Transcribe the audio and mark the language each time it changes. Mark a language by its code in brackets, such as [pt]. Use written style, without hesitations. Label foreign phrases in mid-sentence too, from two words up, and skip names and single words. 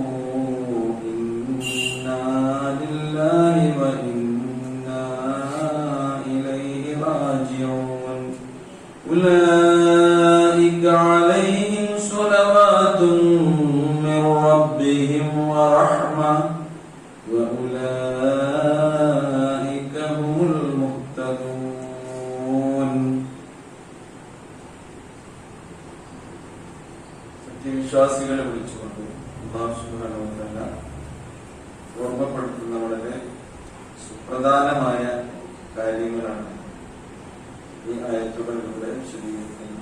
[ar] إنا لله وإنا إليه راجعون أولئك عليهم صلوات من ربهم ورحمة وأولئك هم المهتدون. [ml] വിശ്വാസികളെ വിളിച്ചുകൊണ്ട് അല്ലാഹു [ar] سبحانه وتعالى [ml] ഓർമ്മപ്പെടുത്തുന്ന വളരെ സുപ്രധാനമായ കാര്യങ്ങളാണ് ഈ ആയത്തുകളിലൂടെ വിശദീകരിക്കുന്നത്.